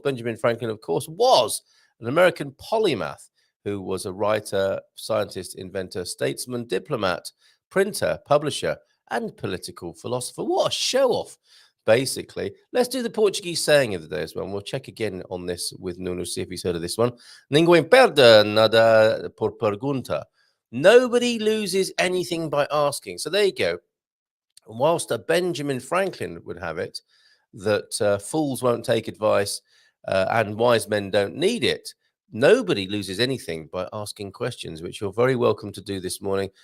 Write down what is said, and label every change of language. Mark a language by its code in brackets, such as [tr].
[en] Benjamin Franklin, of course, was an American polymath who was a writer, scientist, inventor, statesman, diplomat, printer, publisher, and political philosopher. What a show off! Basically, let's do the Portuguese saying of the day as well. And we'll check again on this with Nuno, see if he's heard of this one. [pt] Ninguém perde nada por pergunta. [en] Nobody loses anything by asking. So there you go. Whilst Benjamin Franklin would have it that fools won't take advice and wise men don't need it, nobody loses anything by asking questions, which you're very welcome to do this morning.